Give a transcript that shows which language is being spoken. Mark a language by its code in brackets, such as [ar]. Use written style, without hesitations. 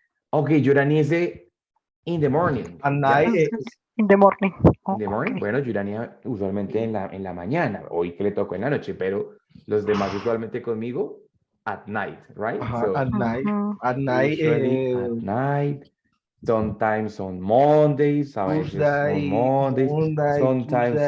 [en] Okay, Yurani dice in the morning. At [es] ¿ya? [en] night, In the morning. In the morning, [es] bueno, Yurani usualmente en la mañana, hoy que le tocó en la noche, pero los demás usualmente conmigo, [en] at night, right? So, at night, usually at night, sometimes on Mondays, [es] a veces [en] on Mondays, sometimes